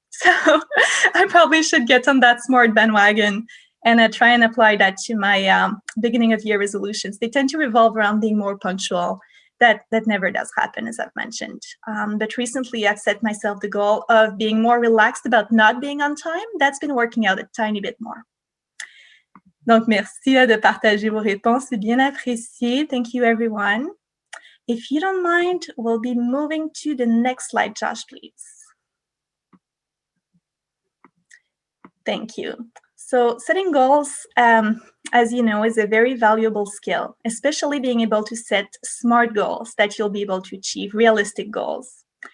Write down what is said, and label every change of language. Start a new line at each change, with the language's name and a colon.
English: So I probably should get on that SMART bandwagon and try and apply that to my beginning of year resolutions. They tend to revolve around being more punctual, that never does happen, as I've mentioned. But recently, I've set myself the goal of being more relaxed about not being on time. That's been working out a tiny bit more.
French: Donc, merci de partager vos réponses. C'est bien apprécié.
English: Thank you, everyone. If you don't mind, we'll be moving to the next slide, Josh, please. Thank you. So setting goals, as you know, is a very valuable skill, especially being able to set smart goals that you'll be able to achieve, realistic goals.